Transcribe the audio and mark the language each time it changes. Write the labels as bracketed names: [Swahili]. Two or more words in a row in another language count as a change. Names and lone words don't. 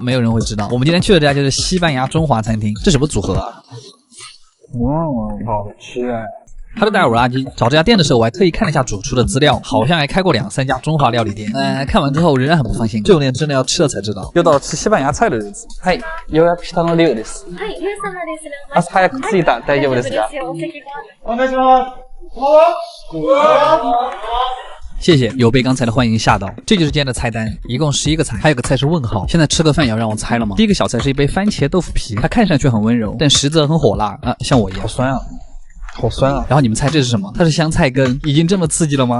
[Chinese] 没有人会知道。我们今天去的这家就是西班牙中华餐厅，这什么组合啊？好吃哎。Hello， 大家好，我是阿基。找这家店的时候，我还特意看了一下主厨的资料，好像还开过2、3家中华料理店。看完之後仍然很不放心，这种店真的要吃了才知道。又到了吃西班牙菜的日子。 [Japanese] はい、予約したの量です。はい、皆様ですね。朝早く着いた大丈夫ですか？お願いします。 [Chinese] 谢谢，有被刚才的欢迎吓到。这就是今天的菜单，一共11个菜，还有个菜是问号。现在吃个饭也要让我猜了吗？第一个小菜是一杯番茄豆腐皮，它看上去很温柔，但实则很火辣啊，像我一样。好酸啊！好酸啊！然后你们猜这是什么？它是香菜根，已经这么刺激了吗？